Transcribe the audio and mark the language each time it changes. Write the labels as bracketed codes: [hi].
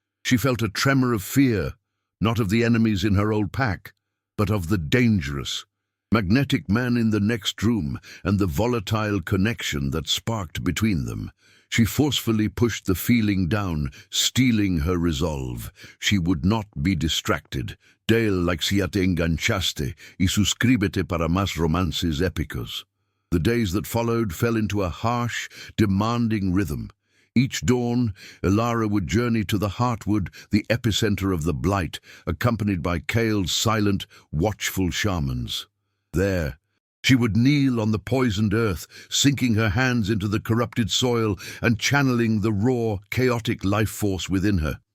[en] She felt a tremor of fear, not of the enemies in her old pack, but of the dangerous, magnetic man in the next room and the volatile connection that sparked between them. She forcefully pushed the feeling down, steeling her resolve. She would not be distracted. [es] Del like si te enganchaste y suscríbete para más romances épicos. [en] The days that followed fell into a harsh, demanding rhythm. Each dawn, Elara would journey to the Heartwood, the epicenter of the blight, accompanied by Kale's silent, watchful shamans. There, she would kneel on the poisoned earth, sinking her hands into the corrupted soil and channeling the raw, chaotic life force within her.